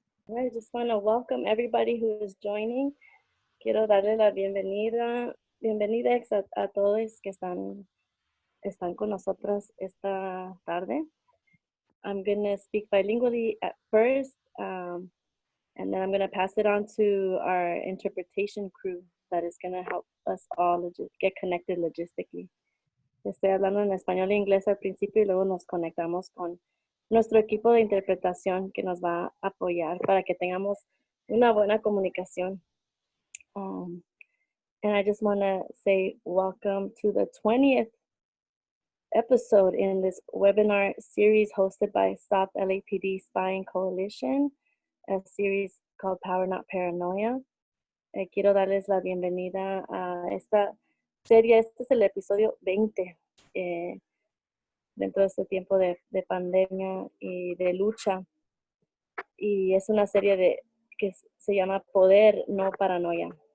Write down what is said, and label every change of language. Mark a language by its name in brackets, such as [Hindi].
[English] I just want to welcome everybody who is joining. [Spanish] Quiero darle la bienvenida a todos que están con nosotros esta tarde. [English] I'm going to speak bilingually at first, and then I'm going to pass it on to our interpretation crew that is going to help us all get connected logistically. [Spanish] Estoy hablando en español e inglés al principio y luego nos conectamos con nuestro equipo de interpretación que nos va a apoyar para que tengamos una buena comunicación. [English] And I just want to say welcome to the 20th episode in this webinar series hosted by Stop LAPD Spying Coalition, a series called Power Not Paranoia. [Spanish] Quiero darles la bienvenida a esta serie. Este es el episodio 20 dentro de este tiempo de pandemia y de lucha. Y es una serie que se llama Poder, no Paranoia.